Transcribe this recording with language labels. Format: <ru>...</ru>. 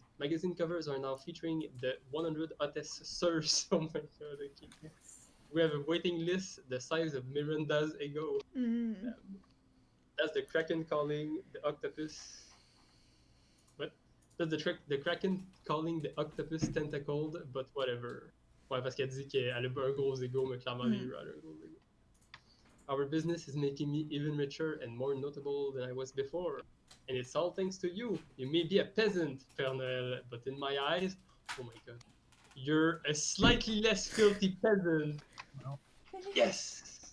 <en>Magazine covers are now featuring the 100 hottest surfs. Oh my god, okay. Yes. We have a waiting list the size of Miranda's ego. That's the Kraken calling the octopus. What? That's the Kraken calling the octopus tentacled, but whatever.</en> <fr>Ouais, parce qu'elle dit qu'elle a un gros ego, mais clairement, Vera a un gros ego.</fr> <en>Our business is making me even richer and more notable than I was before. And it's all thanks to you. You may be a peasant, Père Noël, but in my eyes, oh my god, you're a slightly less filthy peasant. Wow. Yes!</en>